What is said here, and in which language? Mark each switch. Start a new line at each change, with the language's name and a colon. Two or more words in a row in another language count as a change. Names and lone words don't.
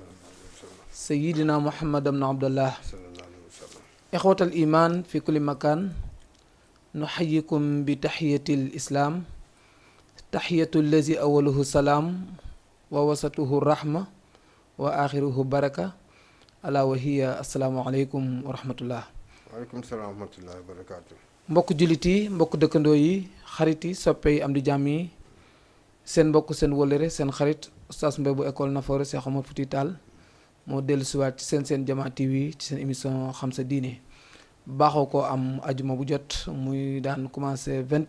Arabic: سيدنا محمد بن عبد الله إخوة الإيمان في كل مكان نحييكم بتحية الإسلام تحية الذي أوله سلام ووسطه الرحمة وآخره بركة ألا وهي السلام عليكم ورحمة الله. وعليكم السلام ورحمة الله وبركاته.
Wolof: mbokk jullit yi mbokk dëkkandoo yi xarit yi soppe yi am di jàmm yi seen mbokk seen wëllëre seen xarit Oustaz Mbaye bu école Nafoore Cheikh Omar Fouti Tall moo dellu siwaat ci seen Jamaa TV ci seen émission xam sa diine baaxoo ko am ajuma bu jot muy daan commencé